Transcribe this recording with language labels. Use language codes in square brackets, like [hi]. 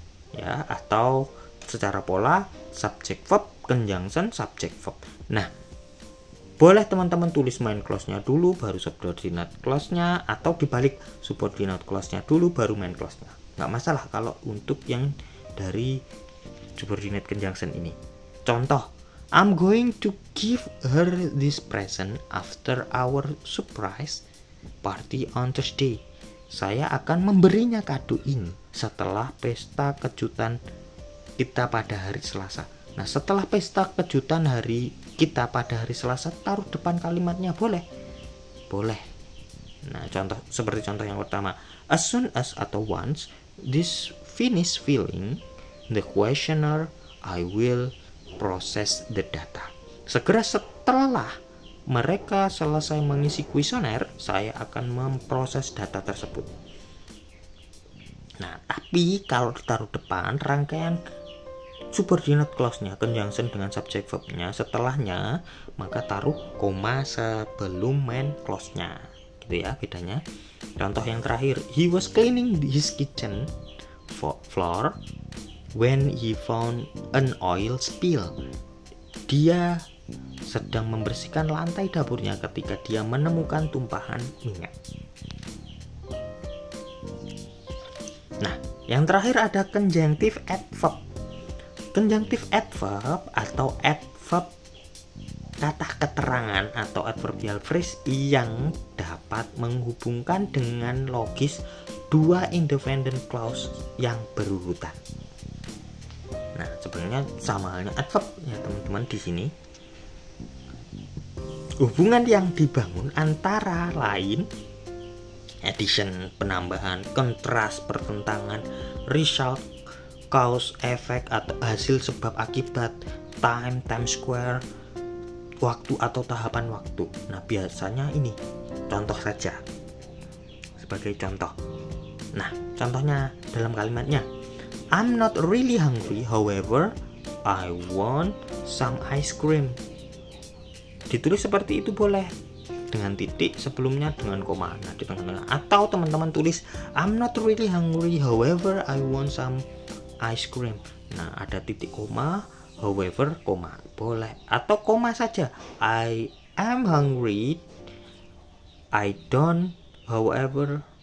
[id] Ya, atau secara pola subject verb conjunction subject verb. Nah, boleh teman-teman tulis main clause-nya dulu baru subordinate clause-nya, atau dibalik subordinate clause-nya dulu baru main clause-nya. Nggak masalah kalau untuk yang dari subordinate conjunction ini. [en] Contoh, I'm going to give her this present after our surprise party on Thursday. [id] Saya akan memberinya kado ini setelah pesta kejutan kita pada hari Selasa. Nah, setelah pesta kejutan hari kita pada hari Selasa, taruh depan kalimatnya, boleh. Boleh. Nah, seperti contoh yang pertama, [en] as soon as atau once this finish filling the questionnaire, I will process the data. [id] Segera setelah mereka selesai mengisi kuesioner, saya akan memproses data tersebut. Nah, tapi kalau ditaruh depan rangkaian subordinate clause-nya, conjunction dengan subject verb-nya, setelahnya, maka taruh koma sebelum main clause-nya. Gitu ya bedanya. [en] Contoh yang terakhir, he was cleaning his kitchen floor when he found an oil spill. [id] Dia sedang membersihkan lantai dapurnya ketika dia menemukan tumpahan minyak. Nah, yang terakhir ada conjunctive adverb. Conjunctive adverb atau adverb kata keterangan atau adverbial phrase yang dapat menghubungkan dengan logis dua independent clause yang berurutan. Nah, sebenarnya sama halnya adverb ya teman-teman di sini. Hubungan yang dibangun antara lain addition, penambahan, kontras, pertentangan, result, cause, effect atau hasil sebab akibat, time, time square, waktu atau tahapan waktu. Nah, biasanya ini contoh saja sebagai contoh. Nah, contohnya dalam kalimatnya, [en] I'm not really hungry, however, I want some ice cream. [id] Ditulis seperti itu boleh, dengan titik sebelumnya dengan koma. Nah, di tengah-tengah. Atau teman-teman tulis [en] I'm not really hungry, however, I want some ice cream. [id] Nah, ada titik koma, however, koma. Boleh. Atau koma saja. [en] I am hungry, I don't, however.